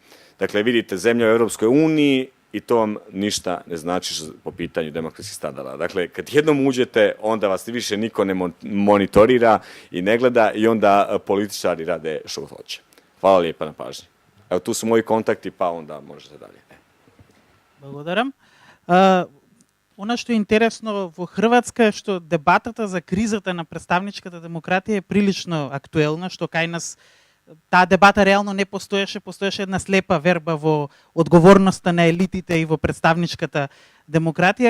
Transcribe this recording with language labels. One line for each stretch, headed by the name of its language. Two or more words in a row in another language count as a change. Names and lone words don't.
Croatian: Dakle, vidite, zemlja u Europskoj uniji i to vam ništa ne znači po pitanju demokratskih standarda. Dakle, kad jednom uđete, onda vas više niko ne monitorira i ne gleda i onda političari rade što hoće. Hvala lijepa na pažnji. Evo, tu su moji kontakti, pa onda možete dalje.
Macedonian: Благодарам. Она што е интересно во Хрватска е што дебатата за кризата на представничката демократија е прилично актуелна, што кај нас таа дебата реално не постоеше, постоеше една слепа верба во одговорноста на елитите и во представничката демократија.